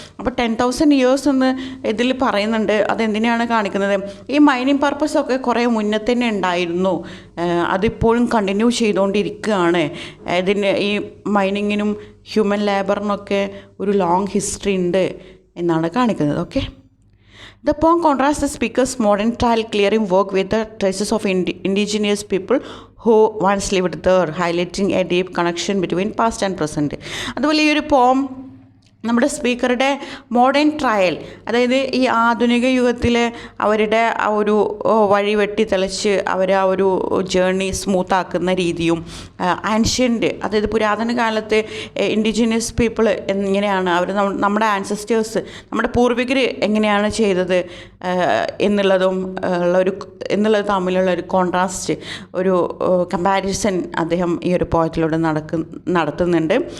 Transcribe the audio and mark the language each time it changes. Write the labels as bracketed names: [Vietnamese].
[Malayalam] അപ്പോൾ 10,000 years എന്ന് ഇതിൽ പറയുന്നുണ്ട്. അതെന്തിനാണ് കാണിക്കുന്നത്? ഈ മൈനിങ് പർപ്പസൊക്കെ കുറേ മുന്നേ തന്നെ ഉണ്ടായിരുന്നു, അതിപ്പോഴും കണ്ടിന്യൂ ചെയ്തുകൊണ്ടിരിക്കുകയാണ്. ഇതിന് ഈ മൈനിങ്ങിനും ഹ്യൂമൻ ലേബറിനൊക്കെ ഒരു ലോങ് ഹിസ്റ്ററി ഉണ്ട് എന്നാണ് കാണിക്കുന്നത്. [English] Okay, the poem contrasts the speaker's modern tile clearing work with the traces of indigenous people who once lived there, highlighting a deep connection between past and present. [Malayalam] അതുപോലെ ഈ ഒരു പോം നമ്മുടെ സ്പീക്കറുടെ മോഡേൺ ട്രയൽ, അതായത് ഈ ആധുനിക യുഗത്തിൽ അവരുടെ ആ ഒരു വഴി വെട്ടി തെളിച്ച് അവർ ആ ഒരു ജേർണി സ്മൂത്താക്കുന്ന രീതിയും, ആൻഷ്യൻ്റ്, അതായത് പുരാതന കാലത്ത് ഇൻഡിജിനിയസ് പീപ്പിൾ എങ്ങനെയാണ് അവർ നമ്മുടെ ആൻസസ്റ്റേഴ്സ്, നമ്മുടെ പൂർവികർ എങ്ങനെയാണ് ചെയ്തത് എന്നുള്ളത് തമ്മിലുള്ള ഒരു കോൺട്രാസ്റ്റ്, ഒരു കമ്പാരിസൺ അദ്ദേഹം ഈ ഒരു പോയത്തിലൂടെ നടത്തുന്നുണ്ട്.